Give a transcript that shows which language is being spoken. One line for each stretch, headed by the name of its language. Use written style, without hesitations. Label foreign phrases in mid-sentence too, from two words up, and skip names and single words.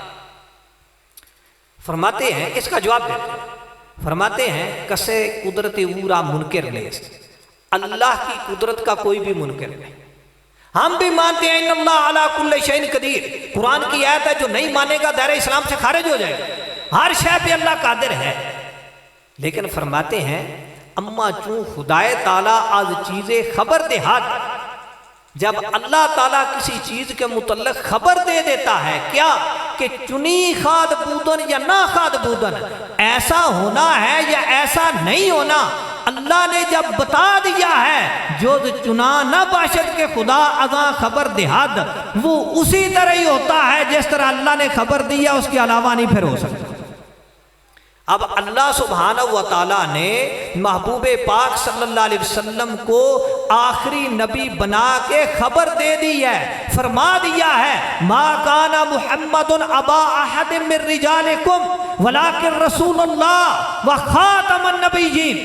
Urdu: فرماتے ہیں، اس کا جواب دیتے ہیں، فرماتے ہیں
Persian: کسے قدرت اورا منکر نیز،
Urdu: اللہ کی قدرت کا کوئی بھی منکر نہیں۔ ہم بھی مانتے ہیں
Arabic: ان اللہ علی کل شیء قدیر،
Urdu: قرآن کی آیت ہے، جو نہیں مانے گا دائرہ اسلام سے خارج ہو جائے گا، ہر شے پہ اللہ قادر ہے۔ لیکن فرماتے ہیں
Persian: اما چون خدائے تعالیٰ از چیزیں خبر دہاد،
Urdu: جب اللہ تعالیٰ کسی چیز کے متعلق خبر دے دیتا ہے کیا کہ
Persian: چنی خاد بودن یا نہ خاد بودن،
Urdu: ایسا ہونا ہے یا ایسا نہیں ہونا، اللہ نے جب بتا دیا ہے
Persian: جو چنا نہ باشد کے خدا ازاں خبر دہاد،
Urdu: وہ اسی طرح ہی ہوتا ہے جس طرح اللہ نے خبر دیا، اس کے علاوہ نہیں پھر ہو سکتا۔ اب اللہ سبحانہ و تعالیٰ نے محبوب پاک صلی اللہ علیہ وسلم کو آخری نبی بنا کے خبر دے دی ہے، فرما دیا ہے
Arabic: ما کان محمد ابا احد من رجالکم ولکن رسول اللہ و خاتم النبیین۔